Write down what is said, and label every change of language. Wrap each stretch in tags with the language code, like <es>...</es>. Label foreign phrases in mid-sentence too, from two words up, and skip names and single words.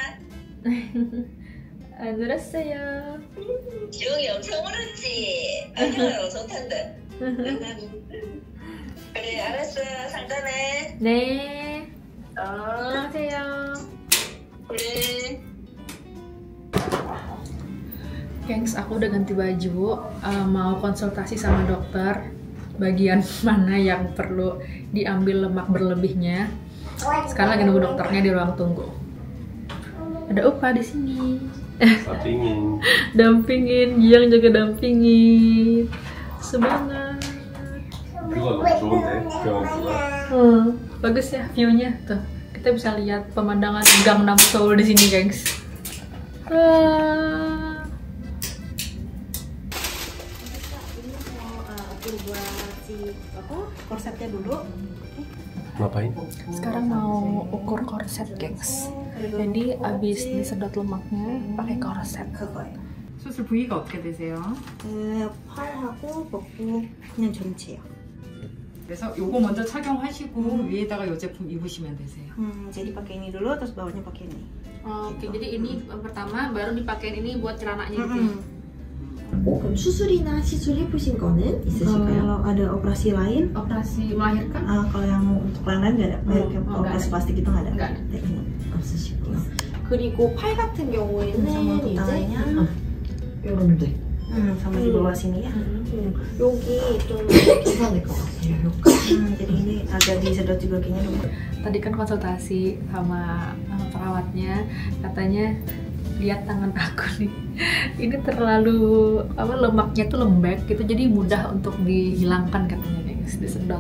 <ko>안 울었어요. 지영이 엄청 울었지? 안녕하라고 좋단다. 그래, 알았어. 상담해. 네. 어, 안녕하세요. 그래.</ko> <id>Gengs, aku udah ganti baju, mau konsultasi sama dokter bagian mana yang perlu diambil lemak berlebihnya. Sekarang lagi nunggu dokternya di ruang tunggu. Ada Upa di sini. Dampingin. Dampingin, Jiang juga dampingin. Semangat.</id> <ko>이거 너무 좋은데? 병원보다.</ko> <id>Bagus ya view-nya tuh. Kita bisa lihat pemandangan Gangnam Seoul di sini, gengs. Atur buat si korsetnya dulu. Ngapain? Sekarang mau ukur korset, gengs. Jadi abis disedot lemaknya pakai korset.</id> <ko>그거예요. 수술 부위가 어떻게 되세요? 팔하고 복부 그냥 전체요. 그래서 요거 먼저 착용하시고 위에다가 요 제품 입으시면 되세요.</ko> <id>Jadi pakai ini dulu terus bawahnya pakai ini. Oke, jadi ini pertama baru dipakein ini buat celananya gitu.</id> <ko>그럼 수술이나 시술 해보신 거는 있으실까요?</ko> <id>Kalau ada operasi lain, Operasi melahirkan? kalau yang untuk lain nggak ada. Kayak nggak operasi ada. plastik itu nggak ada. Nggak ada. Teknik.</id> <ko>없으시고요. 그리고 팔 같은 경우에는</ko> <id>sama</id> <ko>이제</ko> <id>utamanya</id> <ko>이런데</ko> <id>sama di bawah sini ya.</id> <ko>여기 좀 괜찮을 것 같아요.</ko> <id>Jadi ini agak disedot juga kayaknya dok. Tadi kan konsultasi sama perawatnya, katanya lihat tangan aku nih, ini terlalu lemaknya tuh lembek gitu, jadi mudah untuk dihilangkan katanya guys, disedot.</id>